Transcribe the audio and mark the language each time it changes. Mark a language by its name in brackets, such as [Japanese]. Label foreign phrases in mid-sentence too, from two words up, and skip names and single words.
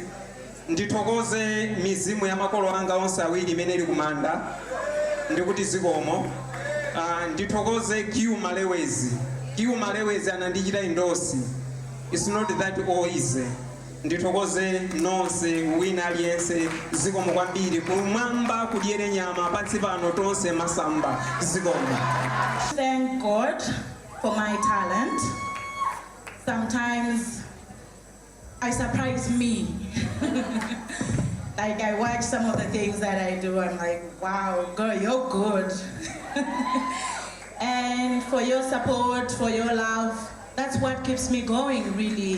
[Nyanja] Ndithokoze mizimu ya makolo anga onse awiri imene ili kumanda ndikuti zikomo. Ndithokoze Kiu Malewezi anandichita indosi. [English] It's not that all easy. [Nyanja] Ndithokoze nonse wina aliyense zikomo kwambiri kumwamba kudyere nyama pansi pano tonse masamba zikomo. [English] Thank God for my talent. Sometimes I surprise me. Like I watch some of the things that I do, I'm like, wow, girl, you're good. And for your support, for your love, that's what keeps me going, really.